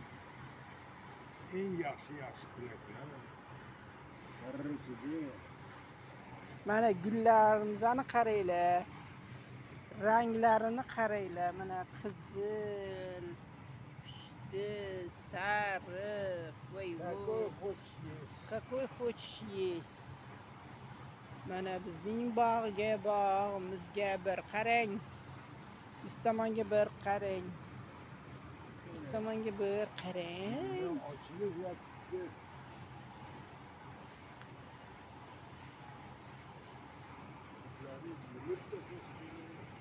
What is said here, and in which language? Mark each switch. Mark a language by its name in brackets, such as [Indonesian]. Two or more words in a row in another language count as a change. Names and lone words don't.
[Uzbek] Eng yaxshi tilaklar. Birinchida Mana gullarimizni qaranglar. Ranglarini qaranglar. Mana qizil, pushti, sariq. Voy какой voy. [Russian] хочешь есть. Какой хочешь есть. [Uzbek] Mana bizning bog'imizga bir qarang. Biz tomonga bir qarang. Biz tomonga bir qarang. Ochilib yotibdi. Ularni yulib tashlash kerak.